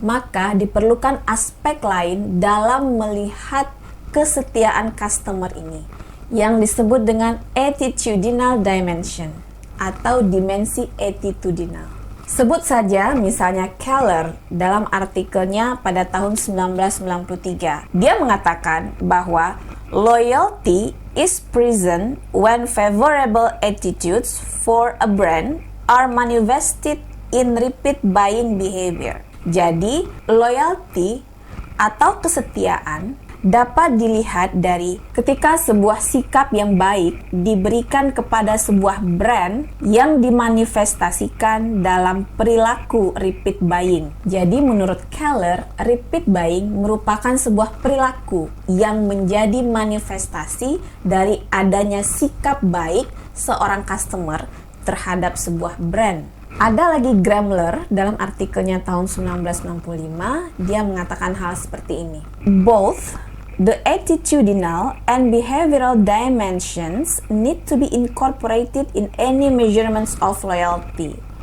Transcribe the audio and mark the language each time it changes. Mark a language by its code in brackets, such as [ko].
[id] Maka diperlukan aspek lain dalam melihat kesetiaan customer ini, yang disebut dengan attitudinal dimension atau dimensi attitudinal. Sebut saja misalnya Keller dalam artikelnya pada tahun 1993. Dia mengatakan bahwa [en] loyalty is present when favorable attitudes for a brand are manifested in repeat buying behavior. [id] Jadi, loyalty atau kesetiaan dapat dilihat dari ketika sebuah sikap yang baik diberikan kepada sebuah brand yang dimanifestasikan dalam perilaku repeat buying. Jadi menurut Keller, repeat buying merupakan sebuah perilaku yang menjadi manifestasi dari adanya sikap baik seorang customer terhadap sebuah brand. Ada lagi Gramler dalam artikelnya tahun 1965, dia mengatakan hal seperti ini. [en] Both the attitudinal and behavioral dimensions need to be incorporated in any measurements of loyalty.